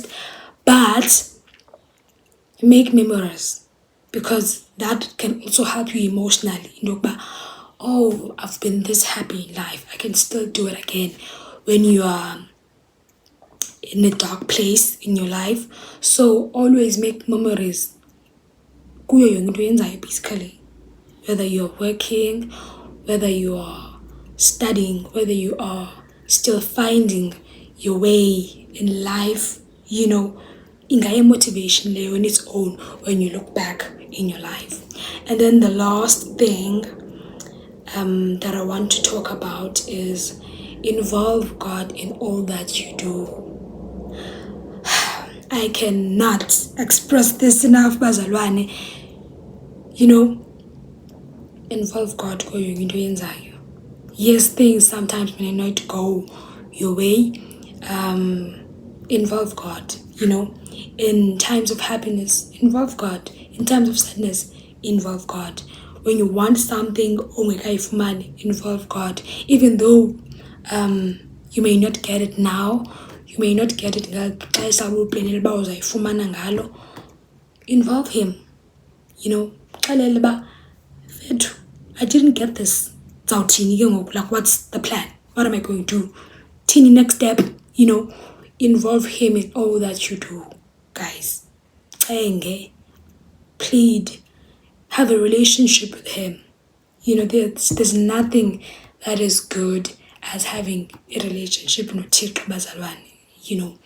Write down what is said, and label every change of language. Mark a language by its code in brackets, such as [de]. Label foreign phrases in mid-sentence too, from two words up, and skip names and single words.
[en] But make memories because that can also help you emotionally. oh, I've been this happy in life, I can still do it again. When you are in a dark place in your life, so always make memories [xh] kuyo yonke into oyenzayo [en] basically, whether you're working, whether you are studying, whether you are still finding your way in life, [xh] ingaye motivation leyo [en] on its own when you look back in your life. And then the last thing that I want to talk about is involve God in all that you do. I cannot express this enough, bazalwane. Involve God [xh] kuyo yonke into oyenzayo. [en] Yes, things sometimes may not go your way. Involve God, in times of happiness, involve God. In times of sadness, involve God. When you want something, ungekayifumani, involve God. Even though you may not get it now, you may not get it [xh] ngexesha ubuplanele uba uzayifumana ngalo, [en] involve him. [xh] Xelele uba fethu, [en] I didn't get this. Like, what's the plan? What am I going to do? Tini, next step, involve him in all that you do, guys. Plead, have a relationship with him. There's nothing that is good as having a relationship with [xh] Thixo bazalwane.